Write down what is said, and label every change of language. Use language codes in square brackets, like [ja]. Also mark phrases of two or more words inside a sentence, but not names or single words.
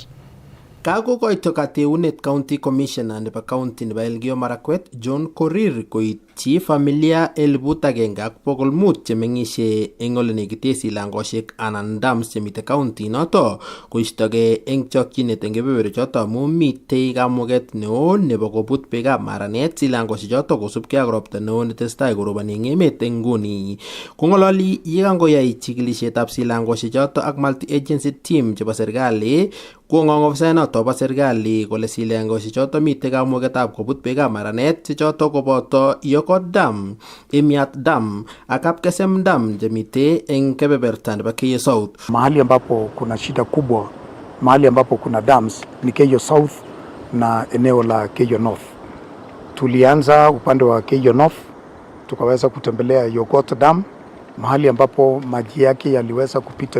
[kln] Kakokoito kateunet [en] county commissioner [kln] nebo county nebo Elgeyo Marakwet John Korir koityi familia 1,500 chemeng'isie eng ole negite silangosiek anan dams chemite county noto koistogei eng chokchinet eng kebeberwek choto amu mitei kamuget neo nebo kobut beekab maranet silangosiek choto kosubkei ak ropta neo netesetai koroboni eng emet eng nguni. Kong'ololi yekangoyai chikilisietab silangosiek choto ak [en] multi agency team [kln] chebo serikali kong'ong ofisayat noto bo serikali kole silangosiek choto mitei kamugetab kobut beekab maranet che choto koboto Yokot Dam, Emiat Dam ak Kapkesem Dam chemite eng kebeberta nebo Keyo South. [sw] Mahali ambapo kuna shida kubwa, mahali ambapo kuna dams ni Keyo South na eneo la Keyo North. Tulianza upande wa Keyo North, tukaweza kutembelea Yokot Dam mahali ambapo maji yake yaliweza kupita